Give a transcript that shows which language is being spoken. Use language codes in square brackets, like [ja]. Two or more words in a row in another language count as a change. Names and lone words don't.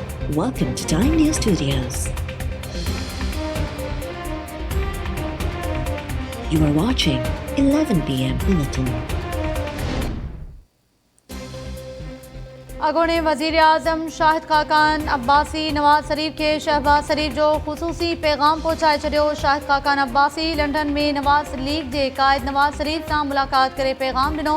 [en] Welcome to Time News Studios. You are watching 11 p.m. Bulletin. [sd] अॻूणे वज़ीर आज़म शाहिद खाकान अब्बासी नवाज़ शरीफ़ के शहबाज शरीफ़ जो ख़ुसूसी पैगाम पहुचाए छॾियो। शाहिद खाकान अब्बासी लंडन में नवाज़ लीग के क़ाइद नवाज़ शरीफ़ सां मुलाक़ात करे पैगाम ॾिनो।